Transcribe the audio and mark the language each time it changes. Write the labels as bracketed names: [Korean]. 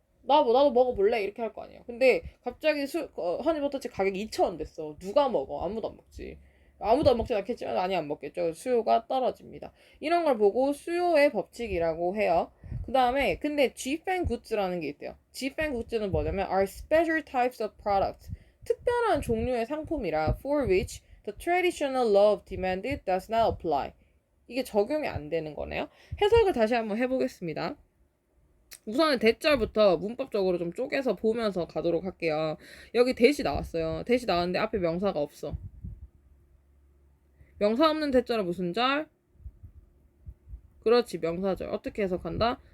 [Korean] 나도 먹어볼래? 이렇게 할 거 아니야. 근데 갑자기 허니버터칩 가격이 2,000원 됐어. 누가 먹어? 아무도 안 먹지. 아무도 안 먹진 않겠지만 많이 안 먹겠죠. 수요가 떨어집니다. 이런 걸 보고 수요의 법칙이라고 해요. 그 다음에 근데 Gfan Goods라는 게 있대요. [English] Gfan Goods는 [Korean] 뭐냐면 [English] are special types of products. [Korean] 특별한 종류의 상품이라 [English] for which the traditional law of demand does not apply. [Korean] 이게 적용이 안 되는 거네요. 해석을 다시 한번 해보겠습니다. 우선은 대절부터 문법적으로 좀 쪼개서 보면서 가도록 할게요. 여기 대시 나왔어요. 대시 나왔는데 앞에 명사가 없어. 명사 없는 대절은 무슨 절? 그렇지, 명사절. 어떻게 해석한다?